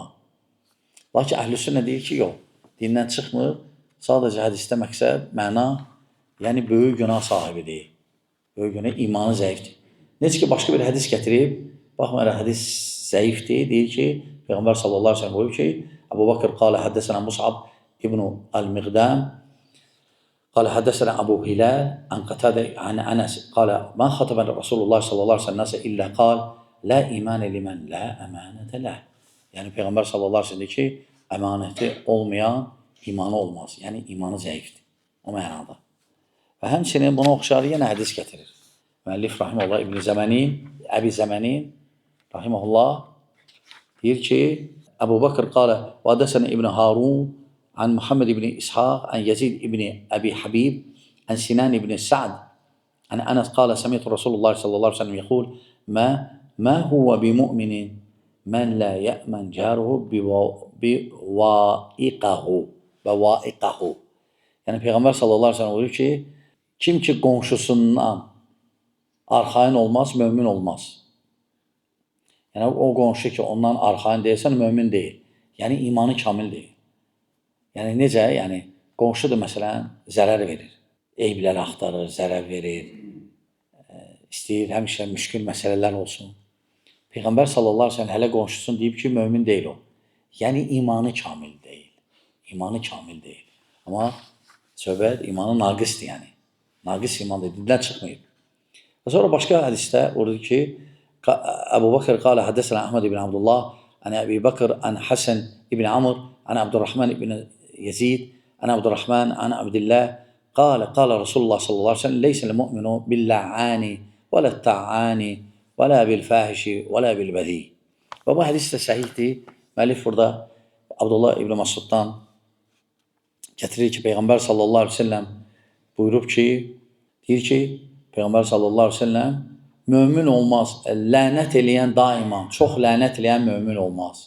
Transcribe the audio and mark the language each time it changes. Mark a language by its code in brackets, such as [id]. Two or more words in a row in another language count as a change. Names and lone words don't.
[az] Lakin əhl-i sünnə deyir ki, yox, dindən çıxmır, sadəcə hədisdə məqsəd, məna, yəni böyük günah sahibidir. Böyük günah imanı zəifdir. Necə ki, başqa bir hədis gətirib, baxmayaraq hədis zəifdir, deyir ki, Peyğəmbər [ar] صلى الله عليه وسلم [az] buyurur ki, [ar] أبو بكر قال حدثنا مصعب بن المقدام قال حدثنا أبو هلال عن قتادة عن أنس قال ما خطب رسول الله صلى الله عليه وسلم الناس إلا قال لا إيمان لمن لا أمانة له. [tr] Yani Peygamber [ar] صلى الله عليه وسلم [tr] ki emaneti olmayan imanı olmaz. Yani imanı zayıftır. [az] O mənada. Və həmçinin buna oxşar yenə hədis gətirir. Müəllif rahimehullah İbn Zəmənin, Əbi Zəmənin rahimehullah deyir ki [ar] أبو بكر قال و حدثنا ابن هارون عن محمد بن إسحاق عن يزيد بن أبي حبيب عن سنان بن سعد عن أنس قال سمعت رسول الله صلى الله عليه وسلم يقول ما هو بمؤمن من لا يأمن جاره بوائقه. [tr] Yani Peygamber [ar] صلى الله عليه وسلم [tr] diyor ki kim ki komşusundan arxayın olmaz, mümin olmaz. Yani o komşu ki ondan arxayın değilsen mümin değil. Yani imanı kamil değil. [az] Yəni necə? Yəni qonşu da məsələn zərər verir. Eybləri axtarır, zərər verir. İstəyir həmişə müşkül məsələlər olsun. Peyğəmbər [ar] صلى الله عليه وسلم [az] hələ qonşusun deyib ki, mömin deyil o. Yəni imanı kamil deyil. İmanı kamil deyil. Amma söhbət imanı naqisdir yəni. Naqis imandır, dindən çıxmayıb. Və sonra başqa hədisdə orada ki, [ar] أبو بكر قال حدثنا أحمد بن عبد الله عن أبي بكر عن حسن بن عمرو عن عبد الرحمن بن يزيد عن عبد الرحمن عن عبد الله قال رسول الله صلى الله عليه وسلم ليس المؤمن باللعان ولا التعان ولا بالفاحش ولا بالبذيء. [az] Və bu hədis də səhihdir. Müəllif burada Abdullah ibn Masuddan gətirir ki, Peyğəmbər [ar] صلى الله عليه وسلم [az] buyurub ki, deyir ki, Peyğəmbər [ar] صلى الله عليه وسلم [az] mömin olmaz, lənət eləyən daima, çox lənət eləyən mömin olmaz.